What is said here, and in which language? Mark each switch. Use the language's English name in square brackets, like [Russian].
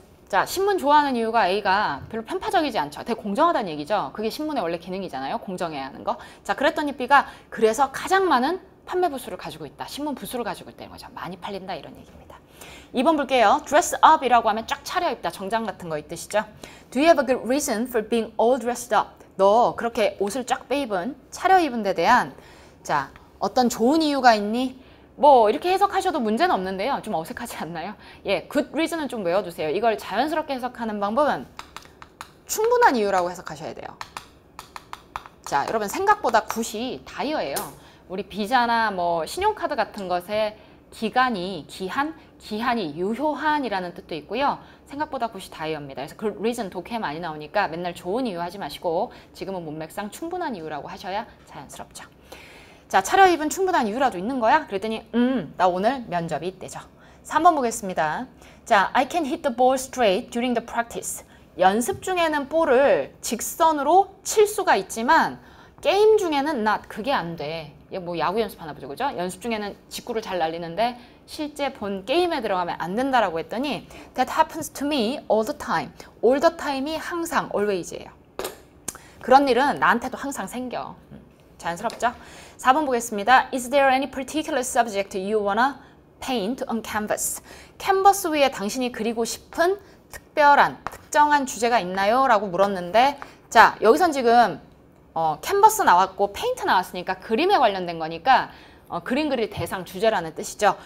[Korean] 자, 신문 좋아하는 이유가 A가 별로 편파적이지 않죠. 되게 공정하다는 얘기죠. 그게 신문의 원래 기능이잖아요. 공정해야 하는 거. 자, 그랬더니 B가 그래서 가장 많은 판매 부수를 가지고 있다. 신문 부수를 가지고 있다는 거죠. 많이 팔린다 이런 얘기입니다. 2번 볼게요. dress up이라고 하면 쫙 차려입다. 정장 같은 거 있듯이죠. [English] Do you have a good reason for being all dressed up? [Korean] 너 그렇게 옷을 쫙 빼입은, 차려입은 데 대한 자, 어떤 좋은 이유가 있니? 뭐 이렇게 해석하셔도 문제는 없는데요. 좀 어색하지 않나요? 예, good reason은 좀 외워두세요. 이걸 자연스럽게 해석하는 방법은 충분한 이유라고 해석하셔야 돼요. 자, 여러분 생각보다 굿이 다이어예요. 우리 비자나 뭐 신용카드 같은 것에 기간이, 기한이 유효한이라는 뜻도 있고요. 생각보다 굿이 다이어입니다. 그래서 good reason 독해 많이 나오니까 맨날 좋은 이유 하지 마시고 지금은 문맥상 충분한 이유라고 하셔야 자연스럽죠. 자, 차려입은 충분한 이유라도 있는 거야? 그랬더니 나 오늘 면접이 있대죠. 3번 보겠습니다. [English] 자, I can hit the ball straight during the practice. [Korean] 연습 중에는 볼을 직선으로 칠 수가 있지만 게임 중에는 그게 안 돼. 뭐 야구 연습하나 보죠, 그죠? 연습 중에는 직구를 잘 날리는데 실제 본 게임에 들어가면 안 된다라고 했더니 [English] That happens to me all the time. [Korean] all the time이 항상, always예요. 그런 일은 나한테도 항상 생겨. 자연스럽죠? 4번 보겠습니다. [English] Is there any particular subject you wanna paint on canvas? [Korean] 캔버스 위에 당신이 그리고 싶은 특정한 주제가 있나요? 라고 물었는데 자, 여기선 지금 캔버스 나왔고 페인트 나왔으니까 그림에 관련된 거니까 그림 그릴 대상, 주제라는 뜻이죠.